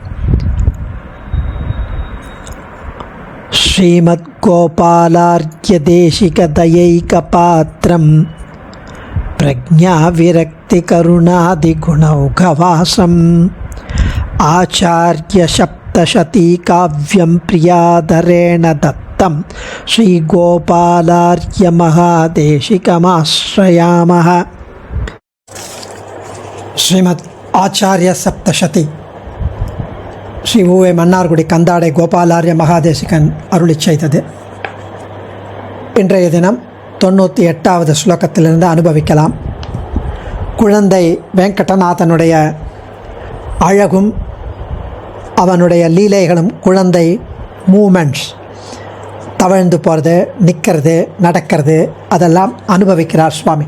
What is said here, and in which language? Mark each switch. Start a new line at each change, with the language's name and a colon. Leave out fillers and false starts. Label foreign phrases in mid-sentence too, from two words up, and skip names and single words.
Sanskrit: श्रीमद्गोपालार्घ्यदेशिकदयैकपात्रं प्रज्ञाविरक्तिकरुणादिगुणौघवासम् आचार्यसप्तशतीकाव्यं प्रियाधरेण दत्तं श्रीगोपालार्घ्यमहादेशिकमाश्रयामः। श्रीमद् आचार्य सप्तशती
Tamil: ஸ்ரீ ஊவே மன்னார்குடி கந்தாடை கோபாலார்ய மகாதேசிகன் அருளி செய்தது. இன்றைய தினம் 98வது ஸ்லோகத்திலிருந்து அனுபவிக்கலாம். குழந்தை வெங்கடநாதனுடைய அழகும் அவனுடைய லீலைகளும், குழந்தை மூமெண்ட்ஸ், தவழ்ந்து போகிறது, நிற்கிறது, நடக்கிறது, அதெல்லாம் அனுபவிக்கிறார் சுவாமி.